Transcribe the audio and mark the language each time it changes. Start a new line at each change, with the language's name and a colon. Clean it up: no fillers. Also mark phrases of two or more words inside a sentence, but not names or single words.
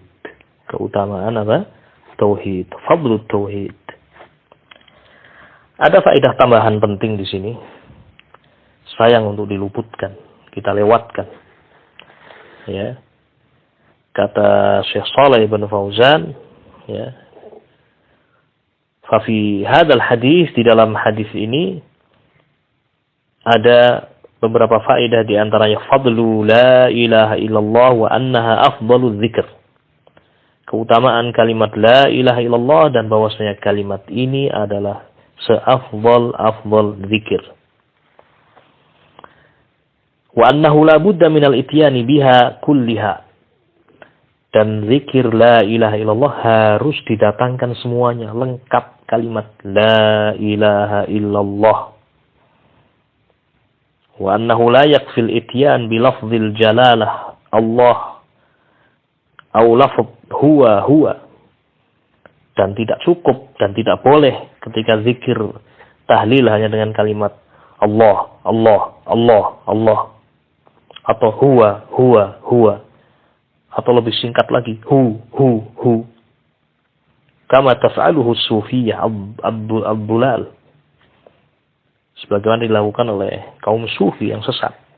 Indonesian: Keutamaan apa? Tauhid,
Arabic: فضل التوحيد.
Indonesian: Ada faedah tambahan penting di sini. Sayang untuk diluputkan, kita lewatkan. Ya. Kata Syekh Shalih bin Fauzan, ya.
Arabic: ففي هذا الحديث,
Indonesian: di dalam hadis ini ada beberapa faedah, di antaranya
Arabic: فضل لا إله إلا الله وأنها أفضل الذكر.
Indonesian: Keutamaan kalimat
Arabic: لا إله إلا الله
Indonesian: dan bahwasanya kalimat ini adalah seafdal dzikir.
Arabic: وأنه لا بد من الإتيان بها كلها.
Indonesian: Dan zikir
Arabic: لا إله إلا الله
Indonesian: harus didatangkan semuanya, lengkap kalimat la ilaha illallah.
Arabic: وأنه لا يكفي الإتيان بلفظ الجلالة الله أو لفظ هو,
Indonesian: dan tidak cukup dan tidak boleh ketika zikir tahlil hanya dengan kalimat Allah atau huwa, atau lebih singkat lagi hu.
Arabic: كما تفعله الصوفية الضلال,
Indonesian: sebagaimana dilakukan oleh kaum sufi yang sesat.